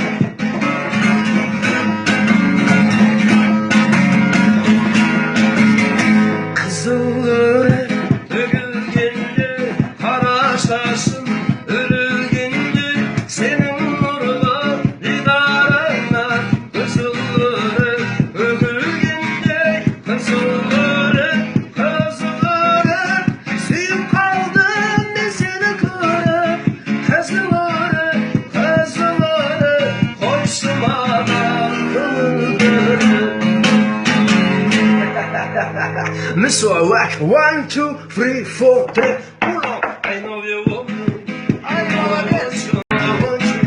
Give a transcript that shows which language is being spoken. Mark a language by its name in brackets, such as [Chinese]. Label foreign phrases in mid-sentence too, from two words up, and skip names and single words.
[Kazakh] Қызыл төгілгенде, қара шашым үрілгенде, сенің нұрлы дидарыңа қызыл төгілгенде, қызыл сүйіп қалдым мен сені көріп. [English] Miss Whack, 1, 2, 3, 4, 3. Pull up. I know you want me. I know I get you. I want you.